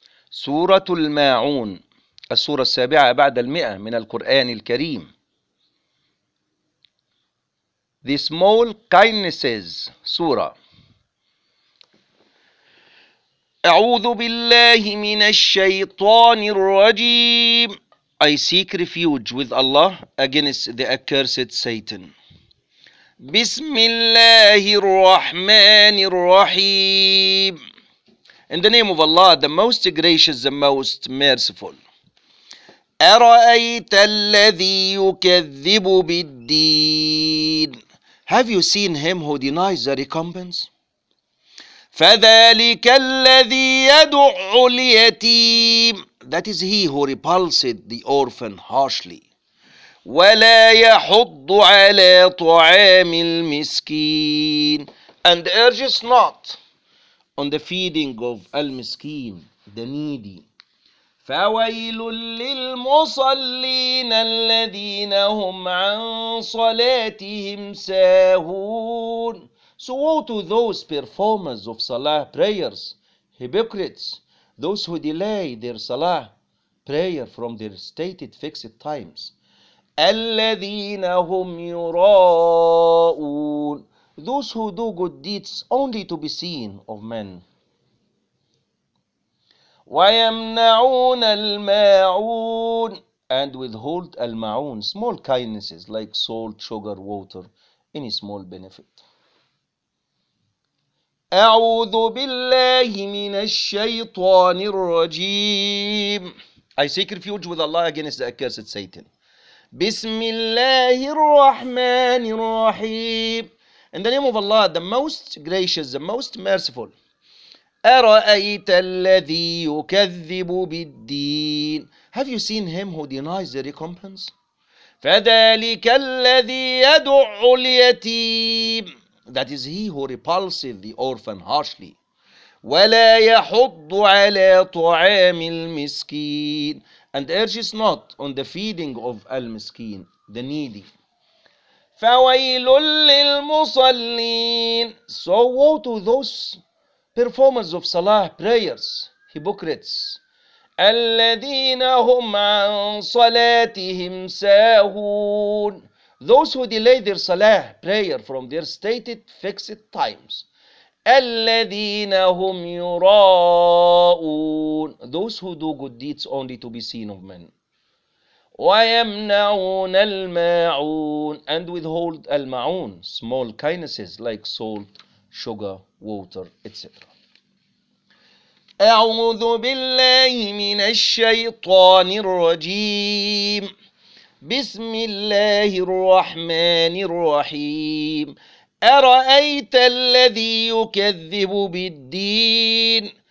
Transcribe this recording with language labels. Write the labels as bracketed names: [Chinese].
[Arabic] سورة الماعون السورة السابعة بعد المئة من القرآن الكريم. [English] The Small Kindnesses سورة. [Arabic] أعوذ بالله من الشيطان الرجيم. [English] I seek refuge with Allah against the accursed Satan. [Arabic] بسم الله الرحمن الرحيم. [English] In the name of Allah, the most gracious, the most merciful. [Arabic] أرأيت الذي يكذب بالدين. [English] Have you seen him who denies the recompense? [Arabic] فذلك الذي يدع اليتيم. [English] That is he who repulsed the orphan harshly. [Arabic] ولا يحض على طعام المسكين. [English] And urges not on the feeding of al-miskeen, the needy. [Arabic] فويل للمصلين الذين هم عن صلاتهم ساهون. [English] So woe to those performers of salah prayers, hypocrites, those who delay their salah prayer from their stated fixed times. [Arabic] الذين هم يراءون. [English] Those who do good deeds only to be seen of men. [Arabic] ويمنعون الماعون. [English] And withhold الماعون, small kindnesses like salt, sugar, water, any small benefit. [Arabic] أعوذ بالله من الشيطان الرجيم. [English] I seek refuge with Allah against the accursed Satan. [Arabic] بسم الله الرحمن الرحيم. [English] In the name of Allah, the most gracious, the most merciful. [Arabic] أرأيت الذي يكذب بالدين. [English] Have you seen him who denies the recompense? [Arabic] فذلك الذي يدع اليتيم. [English] That is he who repulses the orphan harshly. [Arabic] ولا يحض على طعام المسكين. [English] And urges not on the feeding of al-miskeen, the needy. [Arabic] فويل للمصلين. [English] So woe to those performers of salah prayers, hypocrites. [Arabic] الذين هم عن صلاتهم ساهون. [English] Those who delay their salah prayer from their stated fixed times. [Arabic] الذين هم يراءون. [English] Those who do good deeds only to be seen of men. [Arabic] ويمنعون الماعون. [English] And withhold الماعون, small kindnesses like salt, sugar, water, etc. [Arabic] أعوذ بالله من الشيطان الرجيم. بسم الله الرحمن الرحيم. أرأيت الذي يكذب بالدين.